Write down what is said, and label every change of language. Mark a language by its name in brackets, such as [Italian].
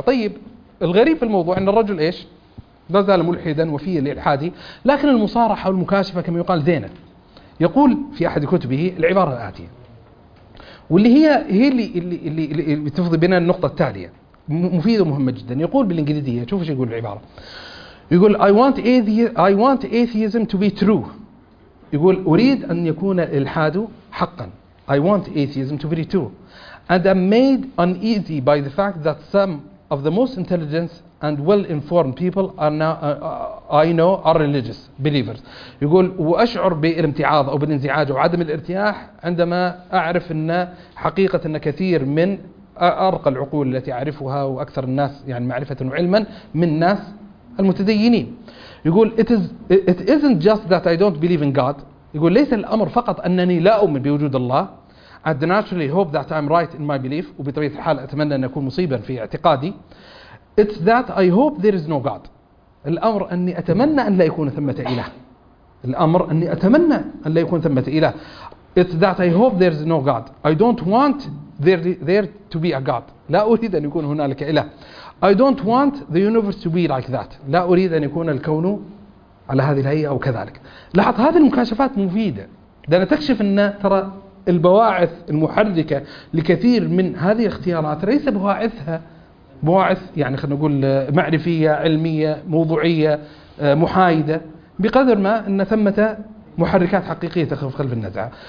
[Arabic] طيب الغريب في الموضوع أن الرجل إيش؟ لا زال ملحدا وفيه الإلحادي، لكن المصارحة والمكاشفة كما يقال زينة. يقول في أحد كتبه العبارة الآتية واللي هي اللي تفضي بنا النقطة التالية، مفيد ومهم جدا. يقول بالإنجليزية، شوف ايش يقول العبارة، يقول [English] I want atheism to be true، [Arabic] يقول أريد أن يكون الإلحاد حقا، [English] I want atheism to be true and I'm made uneasy by the fact that some of the most intelligent and well informed people are now I know are religious believers. [Arabic] يقول وأشعر بالامتعاض أو بالانزعاج أو عدم الارتياح عندما أعرف أن حقيقة أن كثير من أرقى العقول التي أعرفها وأكثر الناس يعني معرفة وعلما من ناس المتدينين. يقول [English] It isn't just that I don't believe in God، [Arabic] يقول ليس الأمر فقط أنني لا أؤمن بوجود الله، [English] I naturally hope that I'm right in my belief. [Arabic] وبطبيعة الحال أتمنى أن أكون مصيبا في اعتقادي. [English] It's that I hope there is no God. [Arabic] الأمر أني أتمنى أن لا يكون ثمة إله. الأمر أني أتمنى أن لا يكون ثمة إله. [English] It's that I hope there is no God. I don't want there to be a God. [Arabic] لا أريد أن يكون هنالك إله. [English] I don't want the universe to be like that. [Arabic] لا أريد أن يكون الكون على هذه الهيئة أو كذلك. لاحظ هذه المكاشفات مفيدة. لأن تكشف أن ترى البواعث المحركة لكثير من هذه الاختيارات ليس بواعثها بواعث يعني خلنا نقول معرفية علمية موضوعية محايدة بقدر ما أن ثمة محركات حقيقية تخف خلف النزعة.